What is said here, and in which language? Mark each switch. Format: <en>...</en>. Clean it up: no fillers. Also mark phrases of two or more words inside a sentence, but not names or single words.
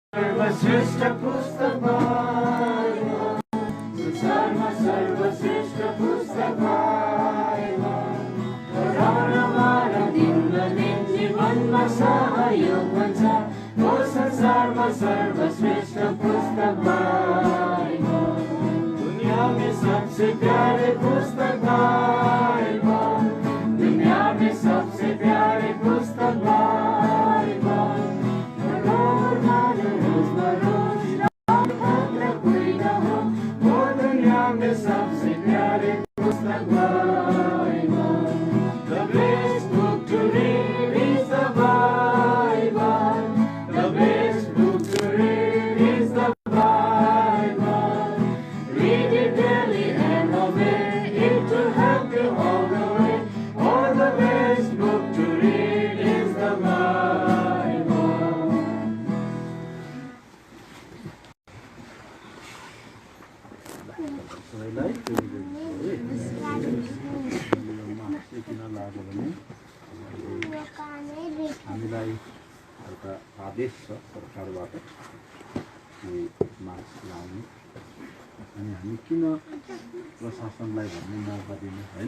<ne>सर्वश्रेष्ठ पुस्तक बाइबल, संसारमा सर्वश्रेष्ठ पुस्तक बाइबल, पढाउनमा र दिनदिन जीवनमा सहयोग हुन्छ। ओ संसारमा सर्वश्रेष्ठ पुस्तक बाइबल,</ne> <hi>दुनिया में सबसे प्यारे पुस्तक बाइबल, दुनिया में सबसे प्यारे पुस्तक बाइबल, सबसे प्यारे पुस्तक बाइबल।</hi> <en>The best book to read is the Bible. The best book to read is the Bible. Read it daily and obey it to help you all the way. Oh, the best book to read is the Bible.</en> <ne>हामीलाई एउटा आदेश छ सरकारबाट कि मास्क लाउने, अनि हामी किन प्रशासनलाई भन्ने मौका दिने होइन।</ne>